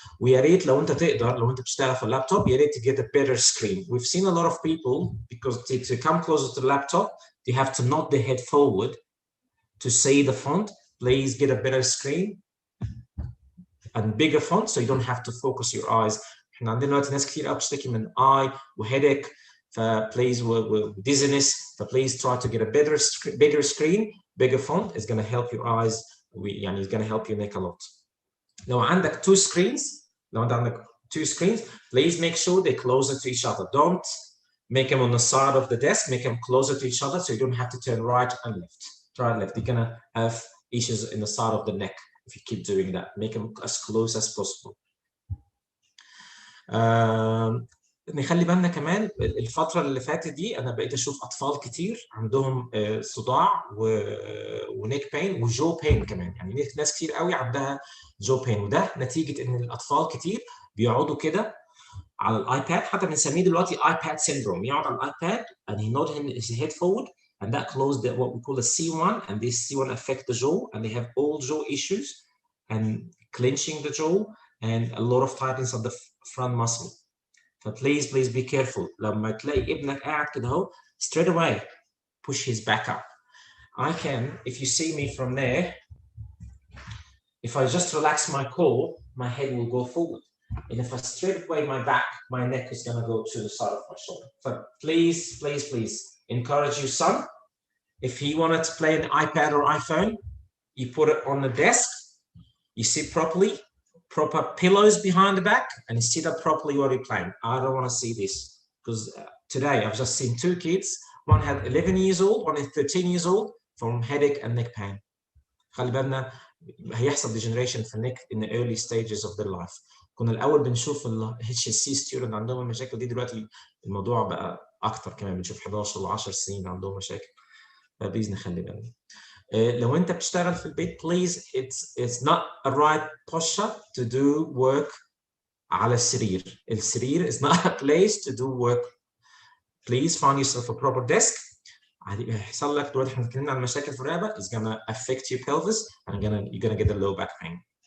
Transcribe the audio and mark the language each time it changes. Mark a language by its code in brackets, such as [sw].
[ar] ويا ريت لو انت تقدر، لو انت بتشتغل في اللابتوب يا ريت [en] to get a better screen. We've seen a lot of people because to come closer to the laptop you have to nod the head forward to see the font. Please get a better screen and bigger font so you don't have to focus your eyes. [ar] احنا عندنا دلوقتي ناس كتير قوي بتشتكي من eye وheadache فبليز dizziness. [en] فبليز try to get a bigger screen, bigger font is going to help your eyes. يعني it's going to help your neck a lot. [ar] لو عندك [en] two screens, please make sure they're closer to each other. Don't make them on the side of the desk. Make them closer to each other so you don't have to turn right and left. Right and left. You're gonna have issues in the side of the neck if you keep doing that. Make them as close as possible. [ar] نخلي بالنا كمان الفترة اللي فاتت دي أنا بقيت أشوف أطفال كتير عندهم صداع ونيك بين وجو بين كمان. يعني ناس كتير قوي عندها جو بين، وده نتيجة إن الأطفال كتير بيقعدوا كده على الآيباد. حتى بنسميه دلوقتي آيباد syndrome. يقعد على الآيباد [en] and he nod his head forward and that closed what we call a C1, and this C1 affect the jaw and they have all jaw issues and clenching the jaw and a lot of tightness of the front muscle. Please be careful. [ar] لما تلاقي ابنك قاعد كده اهو [en] straight away push his back up. I can, if you see me from there, if I just relax my core, my head will go forward. And if I straight away my back, my neck is going to go to the side of my shoulder. So please encourage your son. If he wanted to play an iPad or iPhone, you put it on the desk, you sit properly, proper pillows behind the back, and you sit up properly while you're playing. I don't want to see this, because today I've just seen 2 kids. One had 11 years old, one is 13 years old, from headache and neck pain. [ar] خلي بالنا هيحصل [en] degeneration [ar] في النك [en] in the early stages of their life. [ar] كنا الأول بنشوف ال HSC student عندهم المشاكل دي، دلوقتي الموضوع بقى أكتر كمان، بنشوف 11 و 10 سنين عندهم مشاكل. فبليز نخلي بالنا. لو أنت بتشتغل في البيت [en] please it's not a right posture to do work [ar] على السرير. السرير [en] is not a place to do work. Please find yourself a proper desk. [ar] هيحصل لك دلوقتي، احنا اتكلمنا عن مشاكل في الرقبه [en] is gonna affect your pelvis and you're gonna get a low back pain.